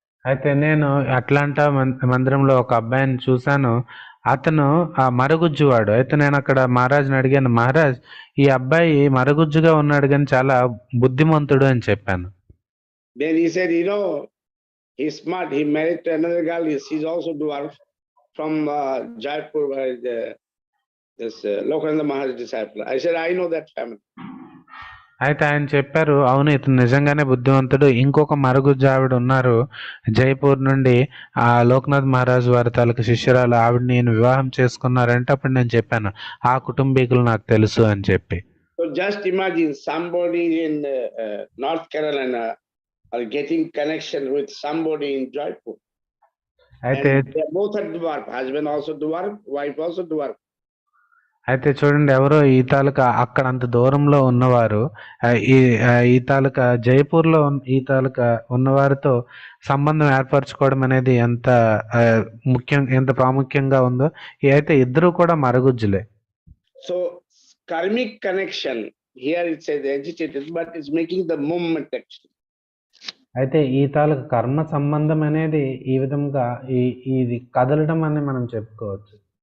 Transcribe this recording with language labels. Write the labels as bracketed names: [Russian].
[Telugu] అయితే నేను అట్లాంటా మందిరంలో ఒక అబ్బాయిని చూశాను. అతను ఆ మరుగుజ్జువాడు. అయితే నేను అక్కడ మహారాజ్ని అడిగాను, మహారాజ్ ఈ అబ్బాయి మరుగుజ్జుగా ఉన్నాడు కానీ చాలా బుద్ధిమంతుడు అని చెప్పాను. [English] Then he said, he's smart. He married to another girl. She's also dwarf from Jaipur, this Lokananda Maharaj disciple. I said, I know that family. [Telugu] అయితే ఆయన చెప్పారు, అవును ఇతను నిజంగానే బుద్ధిమంతుడు, ఇంకొక మరుగుజ్జు ఆవిడ ఉన్నారు జైపూర్ నుండి, ఆ లోక్నాథ్ మహారాజ్ వారి తాలూకు శిష్యురాలు, ఆవిడ నేను వివాహం చేసుకున్నారంటే అప్పుడు నేను చెప్పాను ఆ కుటుంబీకులు నాకు తెలుసు అని చెప్పి. [English] So just imagine somebody in North Carolina are getting connection with somebody in Jaipur. [Telugu] అయితే [English] both are dwarf, husband also dwarf, wife also dwarf. [Telugu] అయితే చూడండి, ఎవరో ఈ తాలూకా అక్కడ అంత దూరంలో ఉన్నవారు ఈ తాలూకా జైపూర్లో ఈ తాలూకా ఉన్నవారితో సంబంధం ఏర్పరచుకోవడం అనేది ఎంత ప్రాముఖ్యంగా ఉందో. అయితే ఇద్దరు కూడా మరుగుజ్జులే. [English] So karmic connection here it says agitated, but it's making the movement actually. [Telugu] అయితే ఈ తాలూకా కర్మ సంబంధం అనేది ఈ విధంగా ఇది కదలడం అని మనం చెప్పుకోవచ్చు.